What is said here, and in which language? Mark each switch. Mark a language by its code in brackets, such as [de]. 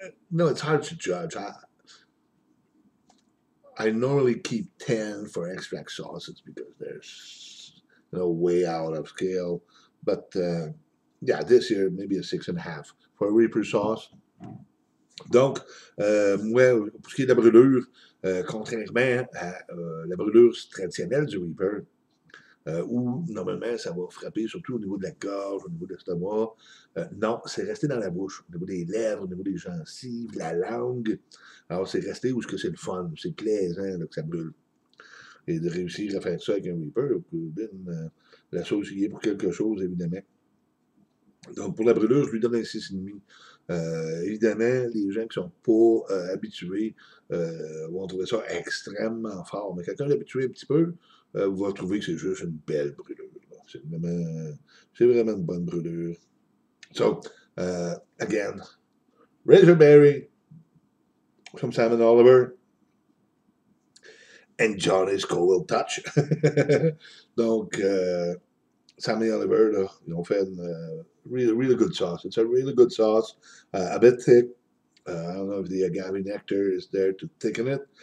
[en] No, it's hard to judge. I normally keep 10 for extract sauces because there's way out of scale. But yeah, this year maybe a 6.5 for a Reaper sauce. [fr] Donc, moi, pour ce qui est de la brûlure, contrairement à la brûlure traditionnelle du Reaper, où normalement ça va frapper surtout au niveau de la gorge, au niveau de l'estomac. Non, c'est resté dans la bouche, au niveau des lèvres, au niveau des gencives, de la langue. Alors c'est resté où c'est le fun, c'est plaisant là, que ça brûle. Et de réussir à faire ça avec un Reaper, l'associer pour quelque chose, évidemment. Donc pour la brûlure, je lui donne un 6,5. Évidemment, les gens qui ne sont pas habitués vont trouver ça extrêmement fort. Mais quelqu'un d'habitué un petit peu va trouver que c'est juste une belle brûlure. C'est vraiment une bonne brûlure. [en] So, again, Razerberry from Sam Oliver and Johnny's Cold Touch. [fr] Donc, Sam Oliver, là, ils ont fait une [en] really good sauce. It's a really good sauce, a bit thick. I don't know if the agave nectar is there to thicken it.